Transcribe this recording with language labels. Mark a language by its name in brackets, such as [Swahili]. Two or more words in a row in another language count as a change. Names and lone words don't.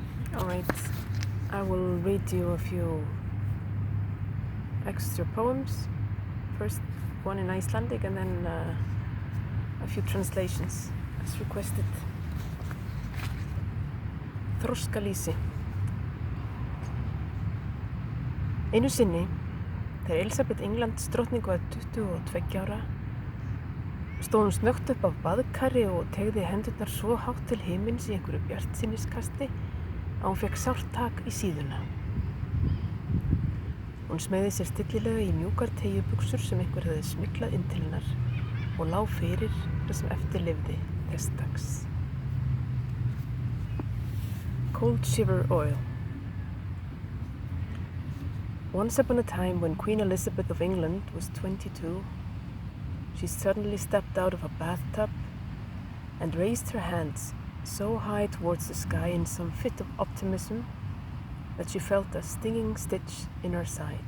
[English] Alright, I will read you a few extra poems. First one in Icelandic and then a few translations as requested. [Icelandic] Þroskalýsi. Einu sinni, þegar Elísabet Englands drottning var 22 ára, stóð hún snöggt upp af baðkari og teygði hendurnar svo hátt til himins í einhverju bjartsýniskasti að hún fekk sárt tak í síðuna. Hún smeygði sér stillilega í mjúkar teyjubuxur sem einhver hafði smyglað inn til hennar og lá fyrir það sem eftir lifði þess dags. [English] Cold Shiver Oil. Once upon a time when Queen Elizabeth of England was 22, she suddenly stepped out of a bathtub and raised her hands so high towards the sky in some fit of optimism that she felt a stinging stitch in her side.